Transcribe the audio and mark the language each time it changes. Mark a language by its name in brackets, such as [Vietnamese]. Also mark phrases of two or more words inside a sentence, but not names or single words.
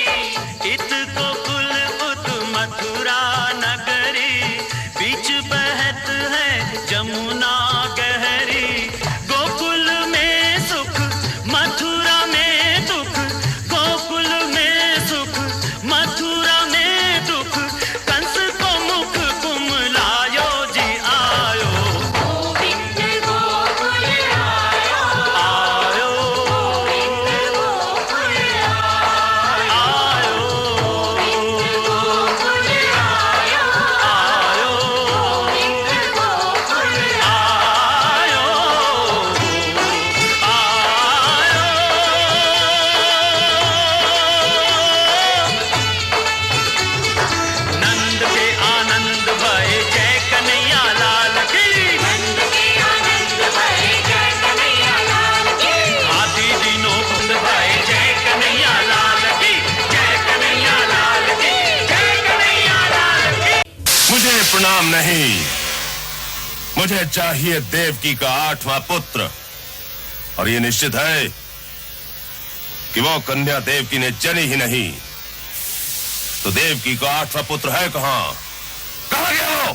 [Braj] इत गोकुल उत मथुरा नगरी, बीच बहत है जमुना गहरी, गोकुल में सुख मथुरा में दुख, गोकुल में सुख मथुरा में दुख, कंस को मुख कुमलायो जी आयो, गोविंद गोकुल आयो, आयो, गोकुल आयो, आयो, गोकुल आयो, आयो, गोविंद गोकुल आयो, नंद के आनंद भय जय कन्हैया लाल की, नंद के आनंद भय जय कन्हैया लाल की, आदि दिनों कुंद भय जय कन्हैया लाल की, जय कन्हैया लाल की, जय कन्हैया लाल की। [Hindi] मुझे प्रणाम नहीं, मुझे चाहिए देवकी का 8वां पुत्र। और ये निश्चित है कि वो कन्या देवकी ने जनी ही नहीं, तो देवकी का 8वां पुत्र है कहां गया वो?